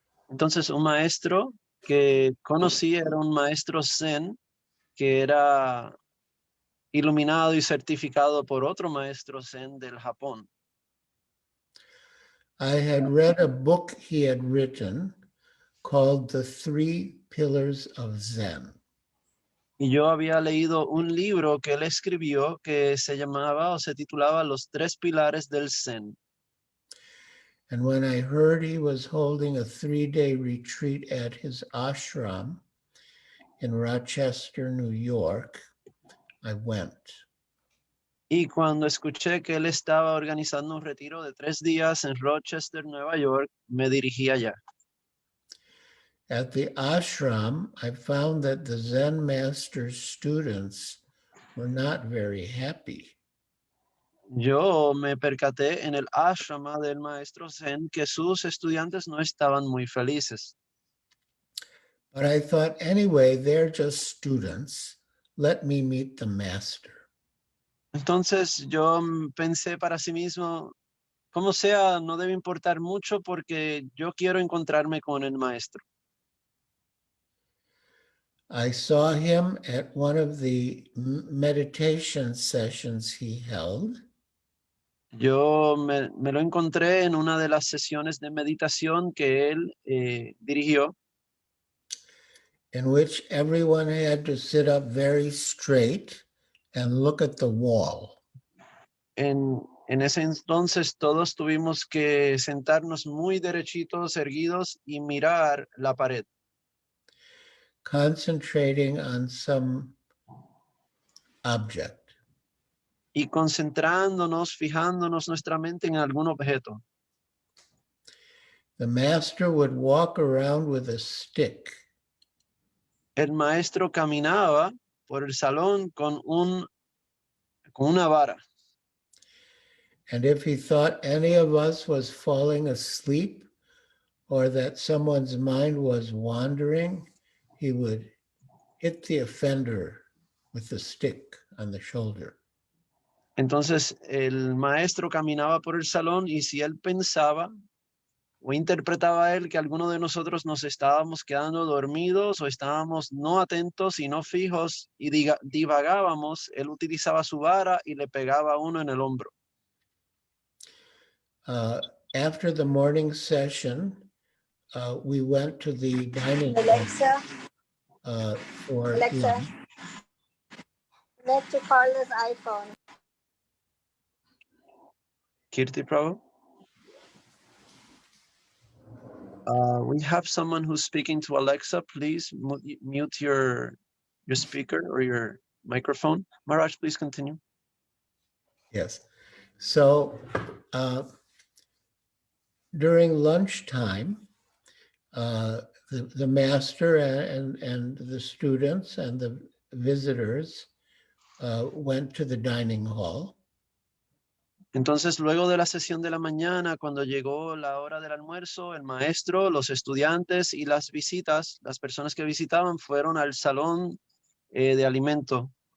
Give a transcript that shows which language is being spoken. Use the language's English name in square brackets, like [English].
[Spanish] Entonces, un maestro que conocí era un maestro Zen que era iluminado y certificado por otro maestro Zen del Japón. [English] I had read a book he had written called The Three Pillars of Zen. [Spanish] Y yo había leído un libro que él escribió que se llamaba o se titulaba Los Tres Pilares del Zen. [English] And when I heard he was holding a 3-day retreat at his ashram in Rochester, New York, I went. [Spanish] Y cuando escuché que él estaba organizando un retiro de 3 días en Rochester, Nueva York, me dirigí allá. [English] At the ashram, I found that the Zen master's students were not very happy. [Spanish] Yo me percaté en el ashrama del maestro Zen que sus estudiantes no estaban muy felices. [English] But I thought, anyway, they're just students. Let me meet the master. [Spanish] Entonces yo pensé para sí mismo, como sea, no debe importar mucho porque yo quiero encontrarme con el maestro. [English] I saw him at one of the meditation sessions he held. [Spanish] Yo me lo encontré en una de las sesiones de meditación que él dirigió, [English] in which everyone had to sit up very straight and look at the wall. [Spanish] En ese entonces todos tuvimos que sentarnos muy derechitos, erguidos y mirar la pared, [English] Concentrating on some object. [Spanish] y concentrándonos, fijándonos nuestra mente en algún objeto. [English] The master would walk around with a stick. [Spanish] El maestro caminaba por el salón con una vara. [English] And if he thought any of us was falling asleep or that someone's mind was wandering, he would hit the offender with the stick on the shoulder. [Spanish] Entonces el maestro caminaba por el salón y si él pensaba o interpretaba él que alguno de nosotros nos estábamos quedando dormidos o estábamos no atentos y no fijos y divagábamos, él utilizaba su vara y le pegaba a uno en el hombro. [English] After the morning session, we went to the dining Alexa, hall for Alexa, lunch. connect to Carla's iPhone. Kirti Prabhu? We have someone who's speaking to Alexa. Please mute your speaker or your microphone. Maharaj, please continue. Yes. So during lunchtime, the master and the students and the visitors went to the dining hall. [Spanish] Entonces, luego de la sesión de la mañana, cuando llegó la hora del almuerzo, el maestro, los estudiantes y las visitas, las personas que visitaban, fueron al salón de alimento.